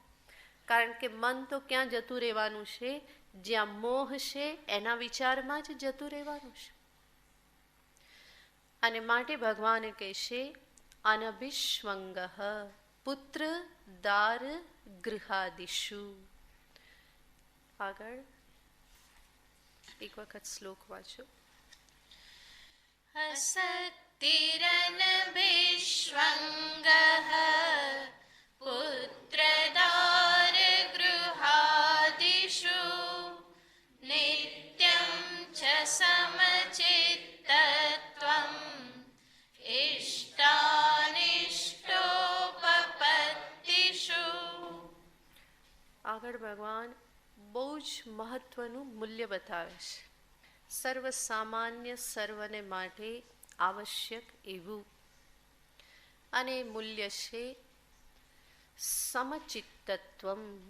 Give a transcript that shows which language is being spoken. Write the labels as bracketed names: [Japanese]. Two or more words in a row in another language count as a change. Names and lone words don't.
[Gujarati] કારણ કે મન તો ક્યાં જતું રહેવાનું છે? જ્યાં મોહ છે એના વિચારમાં જ જતું રહેવાનું છે. અને માટે ભગવાન કહેશે [Sanskrit] અનભિષ્વંગ પુત્ર દાર ગૃહાદિશુ. [Gujarati] આગળ એક વખત શ્લોક વાંચો. [Sanskrit] असक्तिरनभिष्वङ्गः पुत्रदारगृहादिषु नित्यं च समचित्तत्वम् इष्टानिष्टोपपत्तिषु. [Gujarati] આગળ ભગવાન બહુ જ મહત્વનું મૂલ્ય બતાવે છે. સર્વ સામાન્ય, સર્વને માટે આવશ્યક એવું. અને મૂલ્ય છે સમચિત્તત્વમ.